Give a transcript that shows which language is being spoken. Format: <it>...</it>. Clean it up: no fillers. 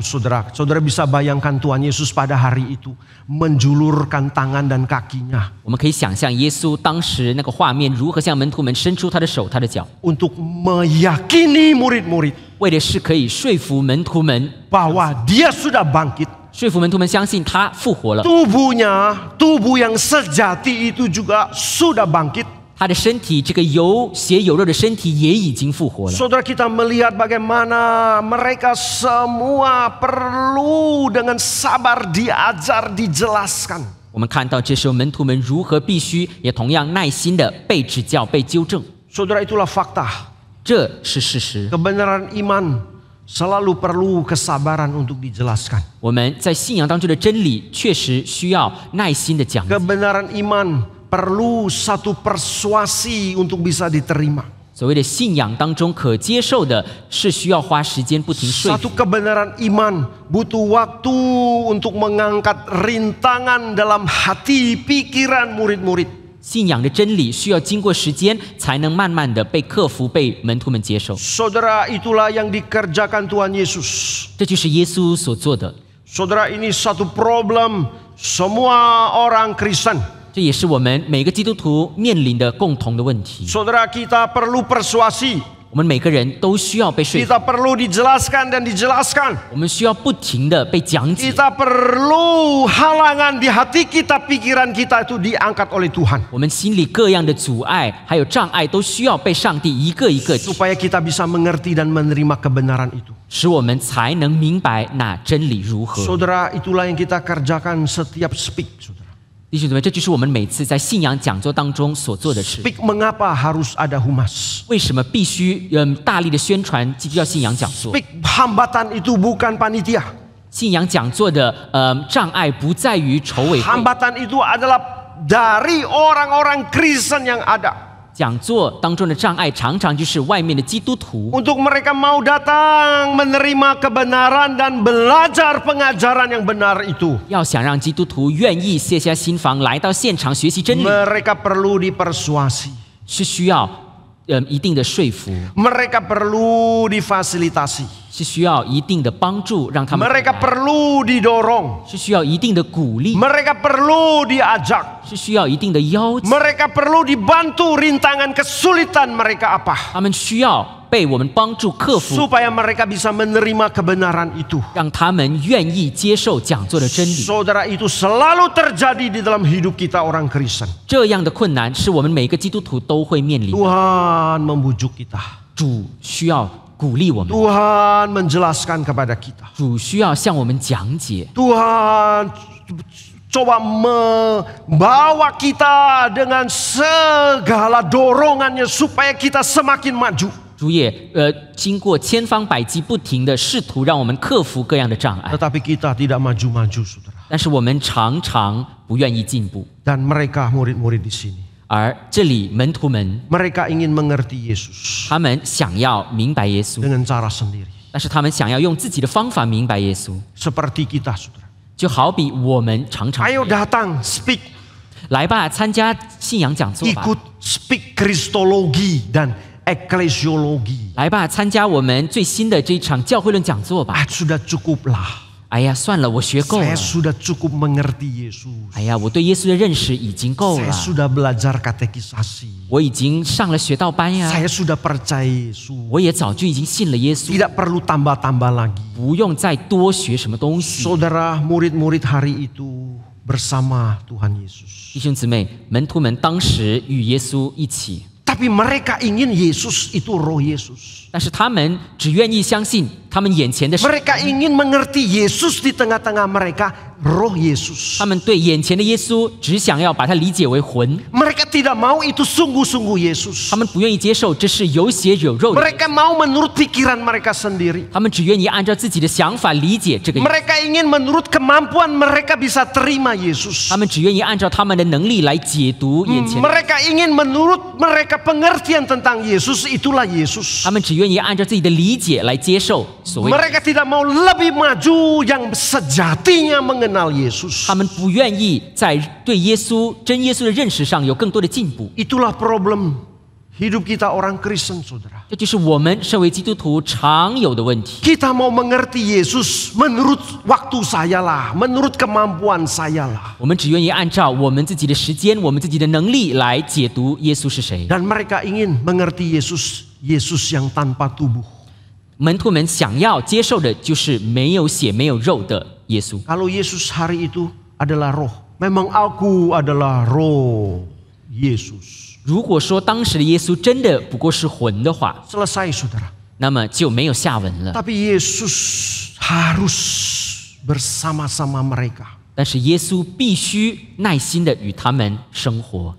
<id>Saudara bisa bayangkan Tuhan Yesus pada hari itu menjulurkan tangan dan kakinya</id> <zh>我们可以想象耶稣当时那个画面，如何向门徒们伸出他的手、他的脚，</zh> <id>untuk meyakini murid-murid</id> <zh>为的是可以说服门徒们，</zh> <id>bahwa dia sudah bangkit.</id> <zh>说服门徒们相信他复活了，</zh> <id>Tubuh yang sejati itu juga sudah bangkit.</id> <zh>他的身体，这个有血有肉的身体也已经复活了。</zh> <id>Saudara, kita melihat bagaimana mereka semua perlu dengan sabar diajar, dijelaskan.</id> <zh>我们看到这时候门徒们如何必须也同样耐心的被指教、被纠正，</zh> <id>Saudara, itulah fakta.</id> <zh>这是事实。</zh> <id>Kebenaran iman selalu perlu kesabaran untuk dijelaskan.</id> <zh>我们在信仰当中的真理确实需要耐心的讲解。</zh> <id>Kebenaran iman perlu satu persuasi untuk bisa diterima.</id> <zh>所谓的信仰当中可接受的，是需要花时间不停说</zh> <id>Satu</id> <zh>服。</zh> <id>kebenaran iman butuh waktu untuk mengangkat rintangan dalam hati pikiran murid-murid.</id> <zh>信仰的真理需要经过时间，才能慢慢的被克服，被门徒们接受。</zh> <id>Saudara, itulah yang dikerjakan Tuhan Yesus.</id> <zh>这就是耶稣所做的，</zh> <id>Saudara, ini satu problem semua orang Kristen.</id> <zh>这也是我们每个基督徒面临的共同的问题。</zh> <id>Saudara, kita perlu persuasi.</id> <zh>我们每个人都需要被说服，</zh> <id>Kita perlu dijelaskan dan dijelaskan.</id> <zh>我们需要不停的被讲解。</zh> <id>Kita perlu halangan di hati kita, pikiran kita itu diangkat oleh Tuhan.</id> <zh>我们心里各样的阻碍还有障碍，都需要被上帝一个一个</zh> <id>Supaya kita bisa mengerti dan menerima kebenaran itu.</id> <zh>使我们才能明白那真理如何。</zh> <id>Saudara, itulah yang kita kerjakan setiap speak. Saudara.</id> <zh>弟兄姊妹，这就是我们每次在信仰讲座当中所做的事。</zh> <id>Speak mengapa harus ada humas?</id> <zh>为什么必须大力的宣传基督教信仰讲座？</zh> <id>Speak hambatan itu bukan panitia.</id> <zh>信仰讲座的障碍不在于筹委会，</zh> <id>Hambatan itu adalah dari orang-orang Kristen yang ada.</id> <zh>讲座当中的障碍常常就是外面的基督徒，</zh> <id>Untuk mereka mau datang menerima kebenaran dan belajar pengajaran yang benar itu.</id> <zh>要想让基督徒愿意卸下心防来到现场学习真理，</zh> <id>Mereka perlu dipersuasi.</id> <zh>是需要一定的说服，</zh> <id>Mereka perlu difasilitasi.</id> <zh>是需要一定的帮助，让他们</zh> <id>Mereka</id> <zh>来</zh> <id>perlu didorong.</id> <zh>是需要一定的鼓励，</zh> <id>Mereka perlu diajak.</id> <zh>是需要一定的邀请，</zh> <id>Mereka perlu dibantu rintangan kesulitan mereka apa?</id> <zh>他们需要被我们帮助克服，</zh> <id>Supaya mereka bisa menerima kebenaran itu.</id> <zh>让他们愿意接受讲座的真理。</zh> <id>Saudara, itu selalu terjadi di dalam hidup kita orang Kristen.</id> <zh>这样的困难是我们每个基督徒都会面临的。</zh> <id>Tuhan membujuk kita.</id> <zh>主需要鼓励我们，</zh> <id>Tuhan menjelaskan kepada kita.</id> <zh>主需要向我们讲解，</zh> <id>Tuhan coba membawa kita dengan segala dorongannya supaya kita semakin maju.</id> <zh>主也经过千方百计不停的试图让我们克服各样的障碍，</zh> <id>Tetapi kita tidak maju-maju, saudara.</id> <zh>但是我们常常不愿意进步。</zh> <id>Dan mereka murid-murid di sini.</id> <zh>而这里门徒们，</zh> <id>Mereka ingin mengerti Yesus</id> <zh>他们想要明白耶稣，</zh> <id>dengan cara sendiri.</id> <zh>但是他们想要用自己的方法明白耶稣，</zh> <id>Seperti kita, saudara.</id> <zh>就好比我们常常</zh> <id>Ayo datang, speak.</id> <zh>来吧，参加信仰讲座吧。</zh> <id>Ikut speak Kristologi dan eklesiologi.</id> <zh>来吧，参加我们最新的这一场教会论讲座吧。</zh> <id>Sudah cukup lah.</id> <zh>哎呀，算了，我学够</zh> <id>Saya</id> <zh>了。</zh> <id>sudah cukup mengerti Yesus.</id> <zh>哎呀，我对耶稣的认识已经够</zh> <id>Saya</id> <zh>了。</zh> <id>sudah belajar katekisasi.</id> <zh>我已经上了学道班呀，</zh> <id>Saya sudah percaya Yesus.</id> <zh>我也早就已经信了耶稣，</zh> <id>Tidak perlu tambah-tambah lagi.</id> <zh>不用再多学什么东西。</zh> <id>Saudara, murid-murid hari itu bersama Tuhan Yesus.</id> <zh>弟兄姊妹，门徒们当时与耶稣一起，</zh> <id>Tapi mereka ingin Yesus itu roh Yesus.</id> <zh>但是他们只愿意相信他们眼前的神，</zh> <id>Mereka ingin mengerti Yesus di tengah-tengah mereka, roh Yesus.</id> <zh>他们对眼前的耶稣只想要把它理解为魂，</zh> <id>Mereka tidak mau itu sungguh-sungguh Yesus.</id> <zh>他们不愿意接受这是有血有肉的，</zh> <id>Mereka mau menurut pikiran mereka sendiri.</id> <zh>他们只愿意按照自己的想法理解这个，</zh> <id>Mereka ingin menurut kemampuan mereka bisa terima Yesus.</id> <zh>他们只愿意按照他们的能力来解读眼前的，</zh> <id>Mereka ingin menurut mereka pengertian tentang Yesus, itulah Yesus.</id> <zh>他们只愿意按照自己的理解来接受所谓的，</zh> <id>Mereka tidak mau lebih maju yang sejatinya mengenal Yesus.</id> <zh>他们不愿意在对耶稣真耶稣的认识上有更多的进步。</zh> <id>Itulah problem hidup kita orang Kristen, saudara.</id> <zh>这就是我们身为基督徒常有的问题。</zh> <id>Kita mau mengerti Yesus menurut waktu saya lah, menurut kemampuan saya lah.</id> <zh>我们只愿意按照我们自己的时间、我们自己的能力来解读耶稣是谁。</zh> <id>Dan mereka ingin mengerti Yesus, Yesus yang tanpa tubuh.</id> <zh>门徒们想要接受的就是没有血、没有肉的耶稣。</zh> <id>Kalau Yesus hari itu adalah roh, memang aku adalah roh Yesus.</id> <zh>如果说当时的耶稣真的不过是魂的话，</zh> <id>Selesai, saudara.</id> <zh>那么就没有下文了。</zh> <id>Tapi Yesus harus bersama-sama mereka.</id> <zh>但是耶稣必须耐心的与他们生活，</zh>